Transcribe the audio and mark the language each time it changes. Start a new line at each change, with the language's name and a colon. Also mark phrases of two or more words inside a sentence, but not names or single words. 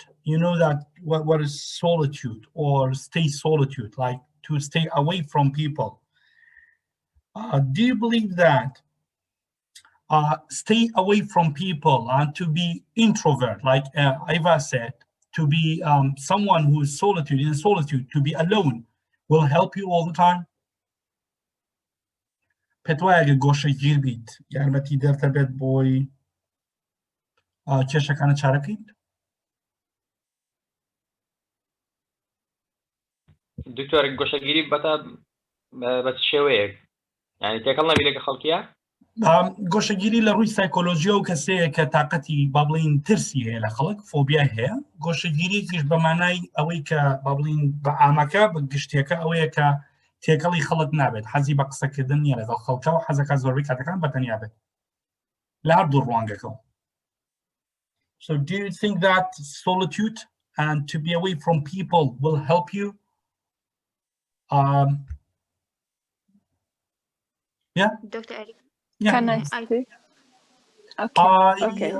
English: You know that what is solitude or stay solitude, like to stay away from people. Do you believe that stay away from people and to be introvert, like Iva said, to be someone who is in solitude, to be alone, will help you all the time?
Central Kurdish: پێتوایە ئەگە گۆشەی گیر بیت یارمەتی دەردە بێت بۆی کێشەکانە چارە بکەیت؟ دکتۆر گۆشەگیری بە شێوەیەک یعنی تێکەڵ نەبی لەگە خەڵکیە؟ گۆشەگیری لە ڕووی سایکۆلۆژیە و کەسەیە کە تااقەتی با بڵین ترسی هەیە لە خەڵک فۆبیا هەیە. گۆشەگیریش بە مانای ئەوەی کە با بڵین بە ئامەکە بە گشتیەکە ئەوەیە کە تێکەڵی خەڵک نابێت، حەزی بە قسەکردن نیە لەگەڵ خەڵکە و حەزەکە زۆربەی کاتەکان بەتەنیا بێت لە هەردوو ڕوانگەکەەوە.
English: So do you think that solitude and to be away from people will help you? Yeah? Dr. Eric? Yeah. Can I speak? Okay.